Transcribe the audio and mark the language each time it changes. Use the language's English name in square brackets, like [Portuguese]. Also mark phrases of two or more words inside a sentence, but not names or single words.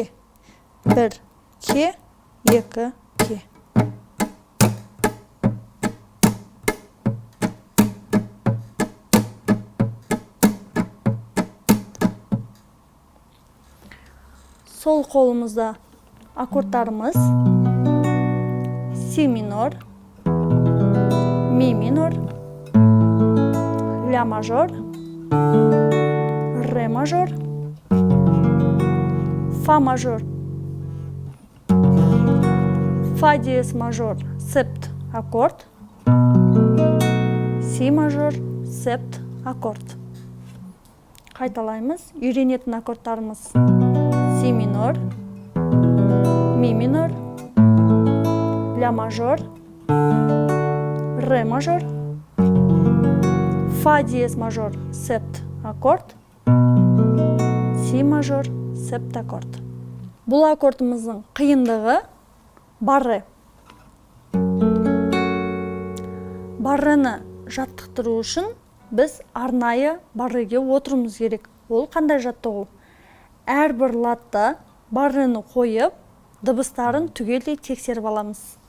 [Kazakh] 1, ке, 2, ке. Сол қолымызда аккордтарымыз [Russian] си минор, ми минор, ля мажор, ре мажор, фа мажор, фа диез мажор, септ аккорд, си мажор, септ аккорд. [Kazakh] Қайталаймыз. Үйренетін аккордтарымыз [Russian] си минор, ми минор, ля мажор, ре мажор, фа диез мажор, септ аккорд, си мажор, септ аккорд. [Kazakh] Бұл аккордымыздың қиындығы барре. баррені жаттықтыру үшін біз арнайы барреге отыруымыз керек. Ол қандай жаттығу? Әрбір латта баррені қойып, дыбыстарын түгелдей тексеріп аламыз.